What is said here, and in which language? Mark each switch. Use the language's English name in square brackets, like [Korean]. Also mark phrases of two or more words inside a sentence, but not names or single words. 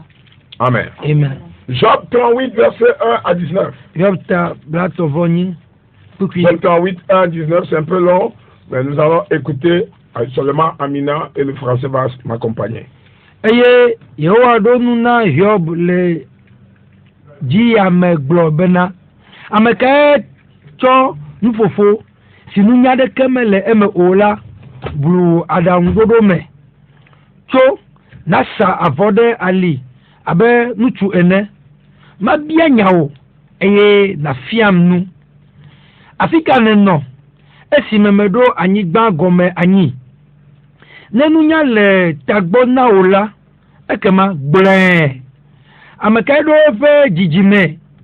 [French] Amen. Job 38, verset 1 à 19. Job 38, 1 à 19, c'est un peu long, mais nous allons écouter seulement Amina et le français va m'accompagner. [Ewe] Eye Yehowa do nuna Job le ji ame gblɔ bena ame kae tsɔ nufofo si nunya ɖeke mele eme o la blu aɖaŋuɖoɖo me tso nasa avɔ ɖe ali abe nutsu ene mabia nyawo eye nafiam nu afi ka nenɔ esime meɖo anyigba gɔme anyi ne nunya le tagbɔ na o la ekema gblẽ ame kae ɖo eƒe dzidzime